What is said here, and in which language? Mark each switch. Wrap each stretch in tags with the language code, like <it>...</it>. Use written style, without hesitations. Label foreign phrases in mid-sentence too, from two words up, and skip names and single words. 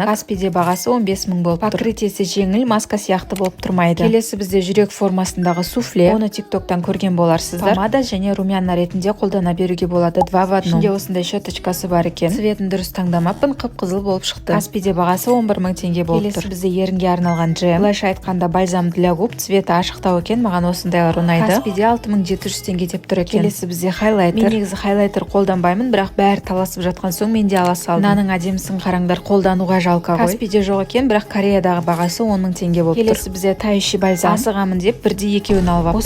<kk>Каспиде бағасы 15 мың болып тұр. Покрытиесі жеңіл, маска сияқты болып тұрмайды. Келесі бізде жүрек формасындағы суфле. Оны TikTok-тан көрген боларсыздар. Помада және румяна ретінде қолдана беруге болады 2 в 1. Ішінде осындай щеточкасы бар екен. Цветін дұрыс таңдамаппын, қып-қызыл болып шықты. Каспиде бағасы 11 мың теңге болып тұр. Келесі бізде ерінге арналған джем. Былайша айтқанда</kk> <ru>бальзам для губ,</ru> <kk>цветі ашықтау екен, маған осындайлар ұнайды. Каспиде 6700 теңге деп тұр екен. Келесі бізде хайлайтер. Мен негізі хайлайтер қолданбаймын, бірақ бәрі таласып жатқан соң мен де ала салдым. Мынаның әдемісін қараңдар, қолдануға жалқа ғой. Каспиде жоқ екен, бірақ Кореядағы бағасы 10 мың теңге болып тұр. Келесі бізде</kk> <ru>тающий бальзам.</ru> <kk>Асығамын деп бірде екеуін алып аптым.</kk>